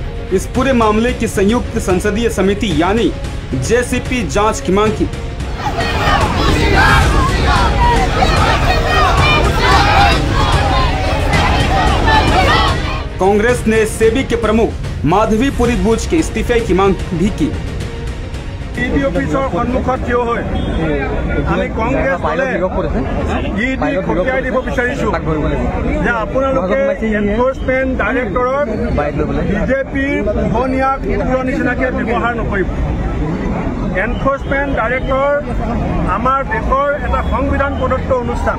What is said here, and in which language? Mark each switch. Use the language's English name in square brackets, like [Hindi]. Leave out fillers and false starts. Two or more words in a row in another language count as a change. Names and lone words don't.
[Hindi] इस पूरे मामले की संयुक्त संसदीय समिति यानी जेसीपी जांच की मांग की। कांग्रेस ने सेबी के प्रमुख माधवीपुरी बुच के इस्तीफे की मांग भी की। [Assamese] ईडी অফিসৰ সন্মুখত থিয় হৈ আমি কংগ্ৰেছ দলে ईडी খতিয়াই দিব বিচাৰিছো যে আপোনালোকে এনফোৰ্সমেন্ট ডাইৰেক্টৰক বিজেপিৰ পোহনীয়া কুকুৰৰ নিচিনাকে ব্যৱহাৰ নকৰিব। এনফোৰ্সমেন্ট ডাইৰেক্টৰ আমাৰ দেশৰ এটা সংবিধান প্ৰদত্ত অনুষ্ঠান।